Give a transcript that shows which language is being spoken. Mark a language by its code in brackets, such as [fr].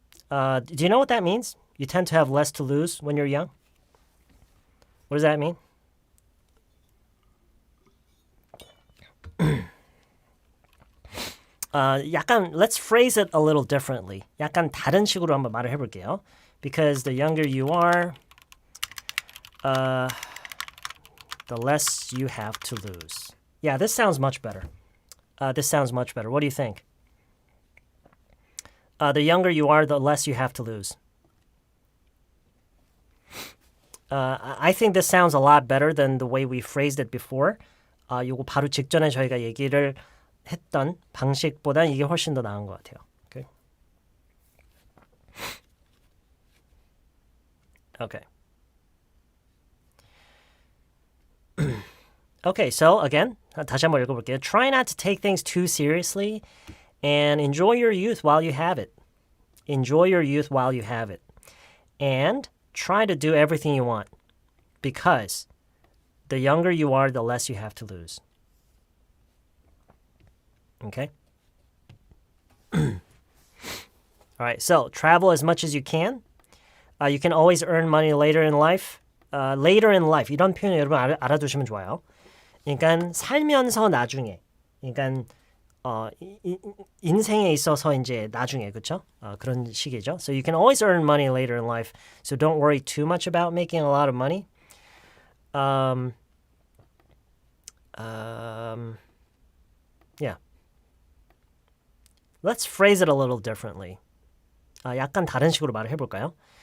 [en] Do you know what that means? You tend to have less to lose when you're young? What does that mean? [ko] 약간 [en] let's phrase it a little differently. [ko] 약간 다른 식으로 한번 말을 해볼게요. [en] Because the younger you are, the less you have to lose. Yeah, this sounds much better. What do you think? The younger you are, the less you have to lose. I think this sounds a lot better than the way we phrased it before. [ko] 요거 바로 직전에 저희가 얘기를 했던 방식보다 이게 훨씬 더 나은 것 같아요. [en] Okay. Okay, so again, [ko] 다시 한번 읽어볼게요. [en] Try not to take things too seriously and enjoy your youth while you have it. Enjoy your youth while you have it. And try to do everything you want because the younger you are, the less you have to lose. Okay? All right, so travel as much as you can. You can always earn money later in life. Later in life, [ko] 이런 표현 여러분 알아두시면 좋아요. 그러니까 살면서 나중에, 그러니까 인생에 있어서 이제 나중에, 그렇죠? 그런 식이죠. [en] So you can always earn money later in life. So don't worry too much about making a lot of money. Yeah. Let's phrase it a little differently. [ko] 약간 다른 식으로 말을 해볼까요?